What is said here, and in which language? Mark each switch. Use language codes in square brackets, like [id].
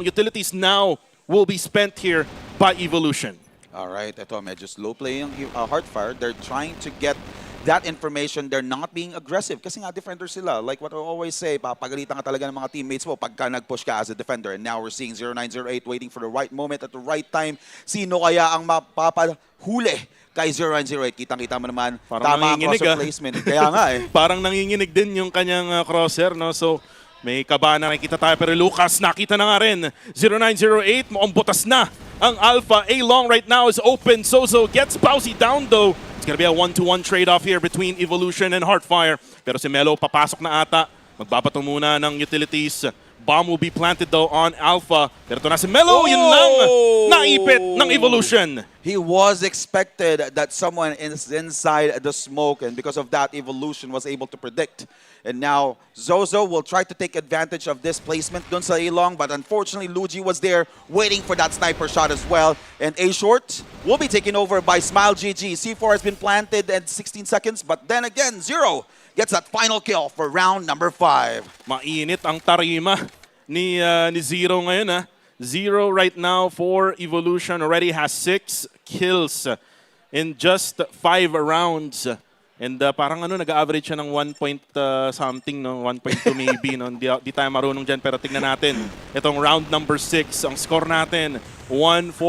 [en] Utilities now will be spent here by Evolution. [tl] Alright, ito medyo slow play yung Heartfire. [en] They're trying to get that information. They're not being aggressive [tl] kasi nga defender sila. [en] Like what I always say, [tl] papagalitan ka talaga ng mga teammates mo pagka nag-push ka [en] as a defender. And now we're seeing 0908 waiting for the right moment at the right time. [tl] Sino kaya ang mapapahuli kay 0908? Kitang-kita mo naman, parang tama ang crosser placement. Kaya nga eh. Parang nanginginig din yung kanyang crosser, no? So may kaba na nakikita tayo, pero Lucas nakita na nga rin. 0908, mukhang butas na ang Alpha. [en] A-long right now is open. Zozo gets Bowsy down though. It's gonna be a 1-to-1 trade-off here between Evolution and Heartfire. [tl] Pero si Melo papasok na ata. Magbabato muna ng utilities. [en] Bomb will be planted though on Alpha. [tl] Pero ito na si Melo, yun lang. Naipit ng Evolution. [en] He was expected that someone is inside the smoke, and because of that, Evolution was able to predict. And now, Zozo will try to take advantage of this placement dun sa A-long, but unfortunately, Luigi was there waiting for that sniper shot as well. And A-short will be taken over by Smile GG. C4 has been planted at 16 seconds, but then again, Zero gets that final kill for round number 5. [tl] Mainit ang tarima ni Zero ngayon. [en] Zero right now for Evolution already has 6 kills in just 5 rounds. [tl] And parang nag-average siya ng [en] 1 point something, [tl] no? 1.2 maybe. No? Di tayo marunong dyan, pero tingnan natin. Itong round number 6, ang score natin, 1-4.